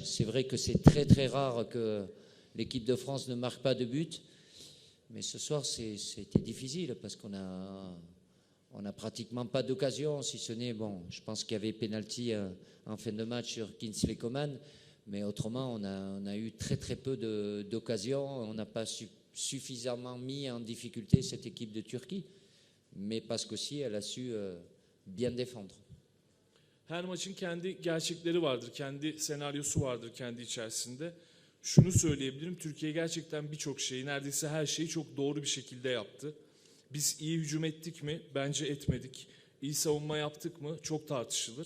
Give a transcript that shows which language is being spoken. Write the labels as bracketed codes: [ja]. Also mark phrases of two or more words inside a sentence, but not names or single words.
[fr] C'est vrai que c'est très très rare que l'équipe de France ne marque pas de but, mais ce soir, c'était difficile parce qu'on n'a pratiquement pas d'occasion, si ce n'est, bon, je pense qu'il y avait pénalty en fin de match sur Kingsley Coman, mais autrement, on a eu très très peu d'occasions. On n'a pas suffisamment mis en difficulté cette équipe de Turquie, mais parce qu'aussi elle a su bien défendre. [tr] Her maçın kendi gerçekleri vardır, kendi senaryosu vardır kendi içerisinde. Şunu söyleyebilirim, Türkiye gerçekten birçok şeyi, neredeyse her şeyi çok doğru bir şekilde yaptı. Biz iyi hücum ettik mi? Bence etmedik. İyi savunma yaptık mı? Çok tartışılır.